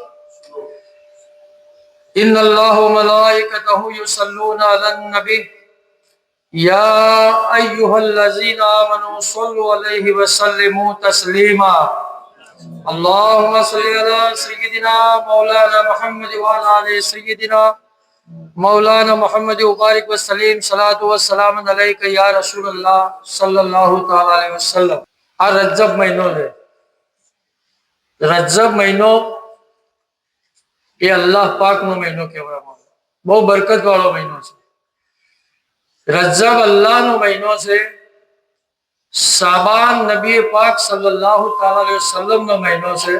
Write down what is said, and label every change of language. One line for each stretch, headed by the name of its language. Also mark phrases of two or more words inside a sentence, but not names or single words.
Arabic: إن الله وملائكته يصلون على النبي يا أيها الذين آمنوا صلوا عليه وسلموا تسليما. اللهم صل على سيدنا مولانا محمد وعلى آل سيدنا مولانا محمد وبارك وسلم. صلاة والسلام عليك يا رسول الله صلى الله تعالى عليه وسلم.
Gujarati: આ રજબ મહિનો છે. રજબ મહિનો એ અલ્લાહ પાકનો મહિનો કહેવામાં આવે. બહુ બરકત વાળો મહિનો છે. રજબ અલ્લાહનો મહિનો છે. શાબાન નબી પાક
Arabic: صلى الله تعالى عليه
Gujarati: વસલ્લમનો મહિનો છે.